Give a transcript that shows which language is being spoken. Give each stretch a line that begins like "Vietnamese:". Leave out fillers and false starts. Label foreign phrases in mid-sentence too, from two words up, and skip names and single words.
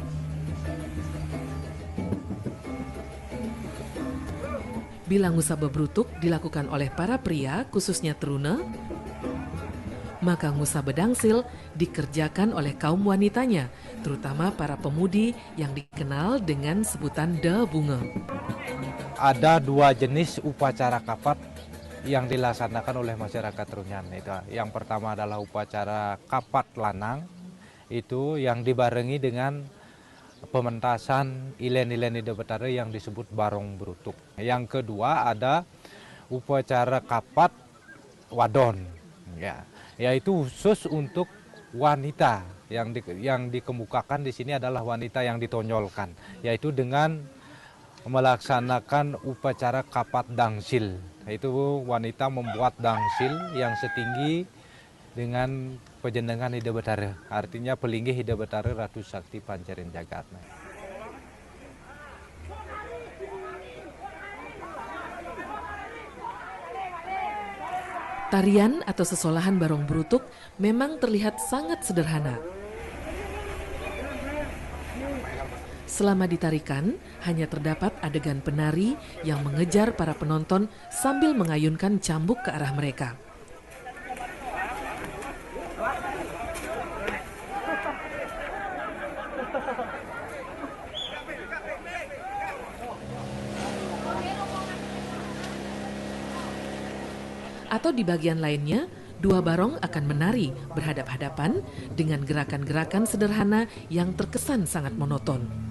Indonesian: Bila Ngusabe Brutuk dilakukan oleh para pria, khususnya Trune, maka Ngusabe Dangsil dikerjakan oleh kaum wanitanya, terutama para pemudi yang dikenal dengan sebutan De Bunga. Ada 2 jenis upacara kapat yang dilaksanakan oleh masyarakat Trunyan. Yang pertama adalah upacara kapat lanang, itu yang dibarengi dengan pementasan ilen-ilen Ida Betara yang disebut Barong Brutuk. Yang kedua ada upacara kapat wadon, yaitu khusus untuk wanita. Yang dikemukakan di sini adalah wanita yang ditonjolkan, yaitu dengan melaksanakan upacara kapat dangsil. Itu wanita membuat dangsil yang setinggi dengan pejenengan Ida Betara, artinya pelinggih Ida Betara Ratu Sakti Pancering Jagat. Tarian atau sesolahan Barong Brutuk memang terlihat sangat sederhana. Selama ditarikan, hanya terdapat adegan penari yang mengejar para penonton sambil mengayunkan cambuk ke arah mereka. Atau di bagian lainnya, 2 barong akan menari berhadap-hadapan dengan gerakan-gerakan sederhana yang terkesan sangat monoton.